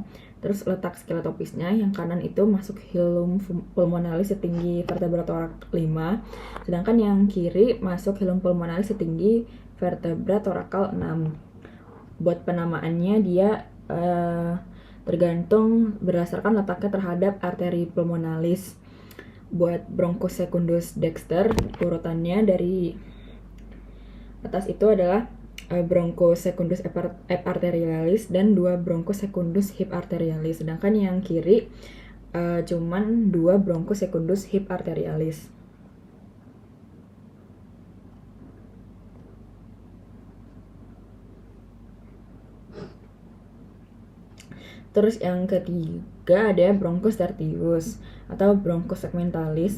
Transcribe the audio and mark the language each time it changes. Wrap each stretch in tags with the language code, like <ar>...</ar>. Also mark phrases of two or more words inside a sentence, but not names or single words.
<id>Terus letak skeletopisnya, yang kanan itu masuk</id> <la>hilum pulmonalis</la> <id>setinggi</id> <la>vertebra thorax</la> <id>5, sedangkan yang kiri masuk</id> <la>hilum pulmonalis</la> <id>setinggi</id> <la>vertebra thoracal</la> <id>6. Buat penamaannya dia tergantung berdasarkan letaknya terhadap arteri pulmonalis. Buat</id> <la>bronchus secundus dexter,</la> <id>urutannya dari atas itu adalah</id> <la>bronchus secundus arterialis</la> <id>dan 2</id> <la>bronchus secundus hip arterialis,</la> <id>sedangkan yang kiri cuman 2</id> <la>bronchus secundus hip arterialis.</la> <id>Terus yang ketiga ada</id> <la>bronchus tertius</la> <id>atau</id> <la>bronchus segmentalis.</la>